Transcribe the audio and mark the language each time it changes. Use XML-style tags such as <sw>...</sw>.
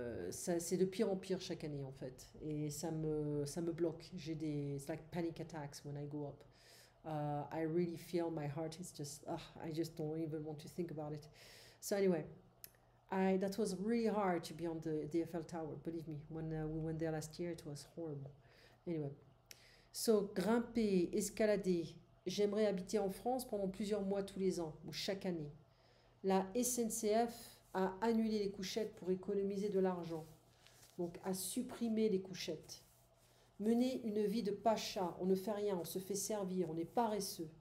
<fr>C'est de pire en pire chaque année, en fait. Et ça me bloque. J'ai des...</fr> <en>It's like panic attacks when I go up. I really feel my heart is just... I just don't even want to think about it. So anyway, that was really hard to be on the Eiffel Tower. Believe me, when we went there last year, it was horrible. Anyway, so grimper, escalader.</en> <fr>J'aimerais habiter en France pendant plusieurs mois tous les ans ou chaque année. La SNCF a annulé les couchettes pour économiser de l'argent, donc a supprimé les couchettes. Mener une vie de pacha, on ne fait rien, on se fait servir, on est paresseux.</fr>